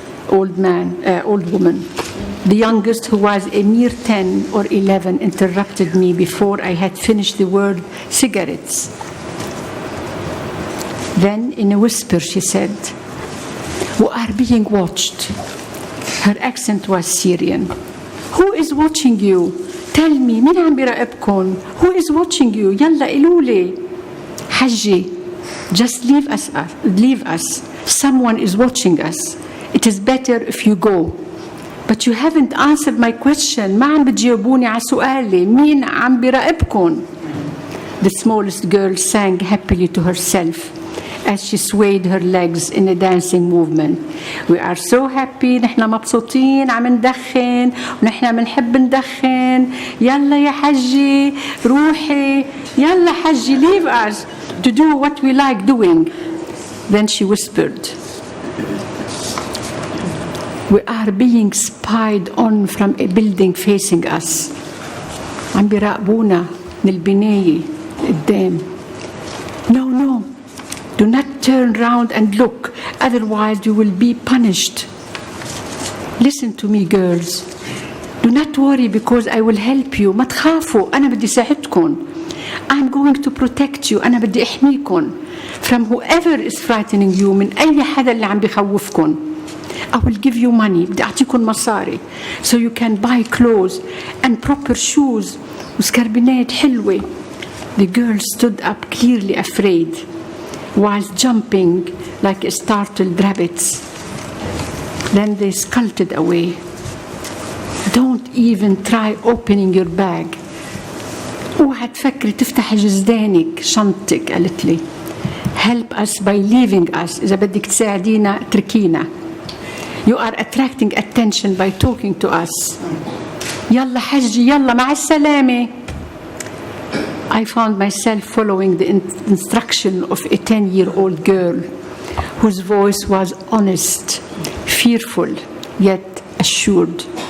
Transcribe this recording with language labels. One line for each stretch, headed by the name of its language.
English: old woman. The youngest, who was a mere 10 or 11, interrupted me before I had finished the word cigarettes. Then, in a whisper, she said, "We are being watched." Her accent was Syrian. "Who is watching you? Tell me,
Arabic: مين عم بيراقبكم?
English: Who is watching you?
Arabic: يلا قولولي."
English: "حجي, just leave us. Someone is watching us. It is better if you go." "But you haven't answered my question.
Arabic: ما عم بتجاوبوني على سؤالي. مين عم بيراقبكم?"
English: The smallest girl sang happily to herself as she swayed her legs in a dancing movement. "We are so happy.
Arabic: نحن مبسوطين عم ندخن ونحن بنحب ندخن. يلا يا حجي روحي. يلا حجي,
English: leave us to do what we like doing." Then she whispered, "We are being spied on from a building facing us."
Arabic: عم بيراقبونا من البناية قدام.
English: No. Do not turn round and look, otherwise you will be punished. Listen to me, girls. Do not worry because I will help you.
Arabic: ما تخافوا, أنا بدي ساعدكم.
English: I'm going to protect you.
Arabic: أنا بدي أحميكم
English: from whoever is frightening you,
Arabic: من أي حدا اللي عم بيخوفكم.
English: I will give you money.
Arabic: بدي أعطيكم مصاري
English: so you can buy clothes and proper shoes
Arabic: وسكربينات حلوة.
English: The girls stood up clearly afraid, while jumping like startled rabbits. Then they skulked away. "Don't even try opening your bag.
Arabic: اوعى تفكري تفتحي جزدانك شنطتك." قالت لي.
English: "Help us by leaving us.
Arabic: إذا بدك تساعدينا اتركينا.
English: You are attracting attention by talking to us.
Arabic: يلا حجي, يلا مع السلامة."
English: I found myself following the instruction of a 10-year-old girl whose voice was honest, fearful, yet assured.